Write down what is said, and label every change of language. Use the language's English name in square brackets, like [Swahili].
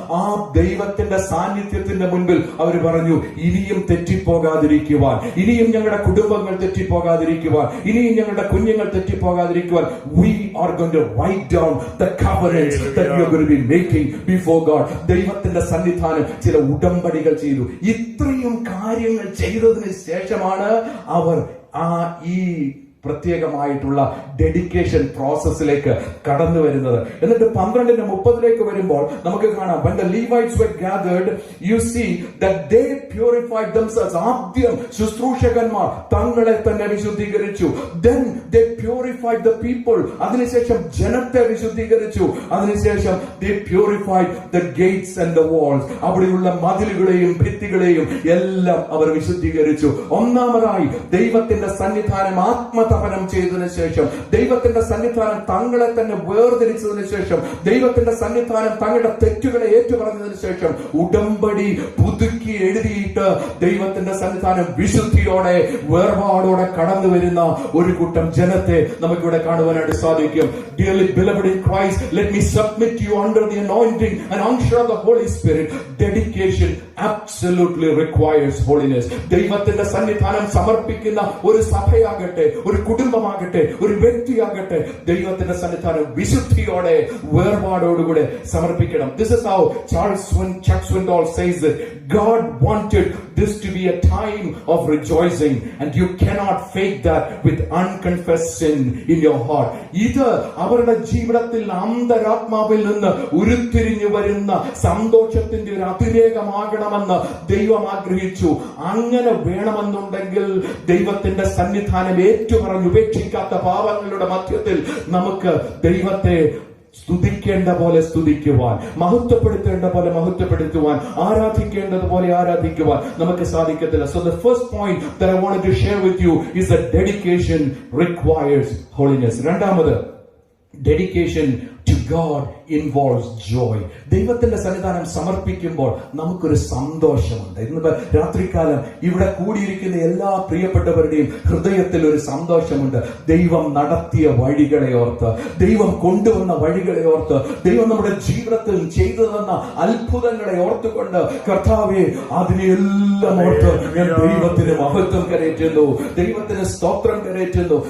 [Malayalam] ആ ദൈവത്തിന്റെ സാന്നിധ്യത്തിന്റെ മുൻപിൽ അവർ പറഞ്ഞു, ഇനിയും തെറ്റിപ്പോകാതിരിക്കുവാൻ, ഇനിയും ഞങ്ങളുടെ കുടുംബങ്ങൾ തെറ്റിപ്പോകാതിരിക്കുവാൻ, ഇനിയും ഞങ്ങളുടെ കുഞ്ഞുങ്ങൾ തെറ്റിപ്പോകാതിരിക്കുവാൻ [English] we are going to write down the covenants that we are going to be making before God. [Malayalam] ദൈവത്തിന്റെ സന്നിധാനം ചില ഉടമ്പടികൾ ചെയ്തു. ഇത്രയും കാര്യങ്ങൾ ചെയ്തതിന് ശേഷമാണ് അവർ ഈ പ്രത്യേകമായിട്ടുള്ള ഡെഡിക്കേഷൻ പ്രോസസ്സിലേക്ക് കടന്നു വരുന്നത്. എന്നിട്ട് 12:30 വരുമ്പോൾ നമുക്ക് കാണാം, [English] when the Levites were gathered, you see that they purified themselves. [Malayalam] ആദ്യം ശുശ്രൂഷകന്മാർ തങ്ങളെ തന്നെ വിശുദ്ധീകരിച്ചു. [English] Then they purified the people. [Malayalam] അതിനുശേഷം ജനത്തെ വിശുദ്ധീകരിച്ചു. അതിനുശേഷം [English] they purified the gates and the walls. [Malayalam] അവിടെയുള്ള മതിലുകളെയും ഭിത്തികളെയും എല്ലാം അവർ വിശുദ്ധീകരിച്ചു. ഒന്നാമതായി ദൈവത്തിന്റെ സന്നിധാനം ആത്മതപനം ചെയ്തതിനു ശേഷം, ദൈവത്തിന്റെ സന്നിധാനം തങ്ങളെ തന്നെ വേർതിരിച്ചതിനു ശേഷം, ദൈവത്തിന്റെ സന്നിധാനം തങ്ങളുടെ തെറ്റുകളെ ഏറ്റുപറഞ്ഞതിനു ശേഷം ഉടമ്പടി പുതുക്കി എഴുതിയിട്ട് ദൈവത്തിന്റെ സന്നിധാനം വിശുദ്ധിയോടെ വേർപാടോടെ കടന്നു വരുന്ന ഒരു കൂട്ടം ജനത്തെ നമുക്കിവിടെ കാണുവാനായിട്ട് സാധിക്കും. [English] Dearly beloved in Christ, let me submit you under the anointing and unction of the Holy Spirit. Dedication absolutely requires holiness. [Malayalam] ദൈവത്തിന്റെ സന്നിധാനം സമർപ്പിക്കുന്ന ഒരു സഭയാകട്ടെ, ഒരു കുടുംബമാകട്ടെ, ഒരു വ്യക്തിയാകട്ടെ, ദൈവത്തിന്റെ സന്നിധാനം വിശുദ്ധിയോടെ വേർപാടോടുകൂടെ സമർപ്പിക്കണം. [English] This is how Chuck Swindoll says it. God wanted this to be a time of rejoicing, and you cannot fake that with unconfessed sin in your heart. [Malayalam] ഇത് അവരുടെ ജീവിതത്തിൽ അന്തരാത്മാവിൽ നിന്ന് ഉരുത്തിരിഞ്ഞു വരുന്ന സന്തോഷത്തിന്റെ ഒരു അതിരേകമാകണമെന്ന് ദൈവം ആഗ്രഹിച്ചു. അങ്ങനെ വേണമെന്നുണ്ടെങ്കിൽ ദൈവത്തിന്റെ സന്നിധാനം ഏറ്റുപറഞ്ഞ് ഉപേക്ഷിക്കാത്ത പാപങ്ങളുടെ മധ്യത്തിൽ നമുക്ക് ദൈവത്തെ സ്തുതിക്കേണ്ട പോലെ സ്തുതിക്കുവാൻ, മഹത്വപ്പെടുത്തേണ്ട പോലെ മഹത്വപ്പെടുത്തുവാൻ, ആരാധിക്കേണ്ടതുപോലെ ആരാധിക്കുവാൻ നമുക്ക് സാധിക്കത്തില്ല. [English] So the first point that I wanted to share with you is that dedication requires holiness. [Malayalam] രണ്ടാമത്, [English] dedication to God involves joy. [Malayalam] ദൈവത്തിന്റെ സന്നിധാനം സമർപ്പിക്കുമ്പോൾ നമുക്കൊരു സന്തോഷമുണ്ട്. ഇന്ന് രാത്രികാലം ഇവിടെ കൂടിയിരിക്കുന്ന എല്ലാ പ്രിയപ്പെട്ടവരുടെയും ഹൃദയത്തിൽ ഒരു സന്തോഷമുണ്ട്. ദൈവം നടത്തിയ വഴികളെ ഓർത്ത്, ദൈവം കൊണ്ടുവന്ന വഴികളെ ഓർത്ത്, ദൈവം നമ്മുടെ ജീവിതത്തിൽ ചെയ്തു തന്ന അത്ഭുതങ്ങളെ ഓർത്തുകൊണ്ട്, കർത്താവേ അതിനെല്ലാം ഓർത്ത് ഞാൻ ദൈവത്തിന് മഹത്വം കരയറ്റുന്നു, ദൈവത്തിന് സ്തോത്രം കരയറ്റുന്നു.